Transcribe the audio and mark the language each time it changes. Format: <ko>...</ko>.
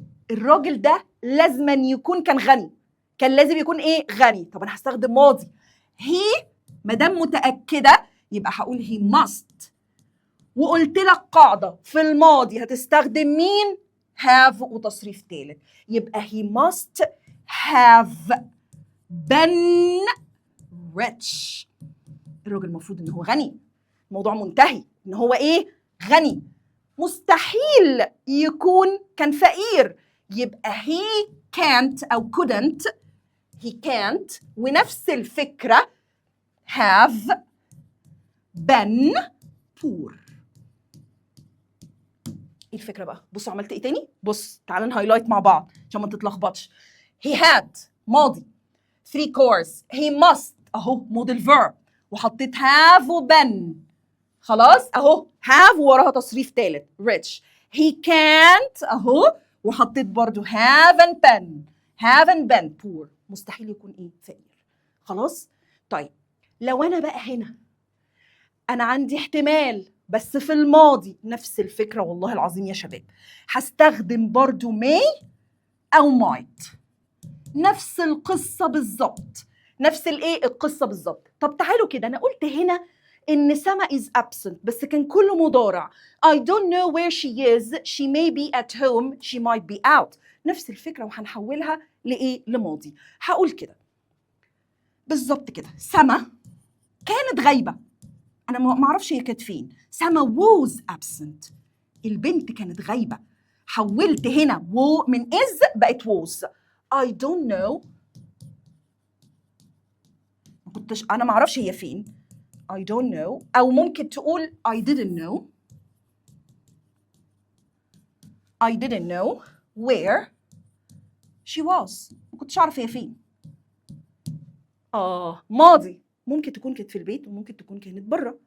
<ar>الراجل ده لازما يكون كان غني، كان لازم يكون ايه؟ غني. طب انا هستخدم ماضي he مادام متأكدة يبقى هقول he must. وقلت لك قاعدة في الماضي هتستخدم مين؟ have وتصريف ثالث.</ar> <en>يبقى he must have been rich.</en> <ar>الراجل المفروض ان هو غني، الموضوع منتهي ان هو ايه؟ غني. مستحيل يكون كان فقير، يبقى he can't أو couldn't.</ar> <en>he can't ونفس الفكرة have been poor.</en> <ar>ايه الفكرة بقى؟ بصوا عملت ايه تاني؟ بص تعالى نهايلايت مع بعض عشان ما تتلخبطش.</ar> <en>he had ماضي 3 cars. he must اهو modal verb وحطيت have و been.</en> <ar>خلاص اهو have وراها تصريف ثالث rich.</ar> <en>he can't اهو وحطيت برضو haven't been poor.</en> <ar>مستحيل يكون ايه؟ فقير. خلاص؟ طيب لو انا بقى هنا انا عندي احتمال بس في الماضي، نفس الفكرة والله العظيم يا شباب، هستخدم برضو may او might. نفس القصة بالظبط، نفس الايه؟ القصة بالظبط. طب تعالوا كده، انا قلت هنا إن سما is absent بس كان كله مضارع.</ar> <en>I don't know where she is. She may be at home. She might be out.</en> <ar>نفس الفكرة وهنحولها لإيه؟ لماضي. هقول كده بالظبط كده. سما كانت غايبة. أنا ما أعرفش هي كانت فين.</ar> <en>Sama was absent.</en> <ar>البنت كانت غايبة. حولت هنا من is بقت was.</ar> <en>I don't know.</en> <ar>أنا ما أعرفش هي فين. I don't know.</ar> <en>أو ممكن تقول I didn't know. I didn't know where she was.</en> <ar>ما كنتش أعرف هي فين. ماضي. ممكن تكون كانت في البيت وممكن تكون كانت بره.</ar>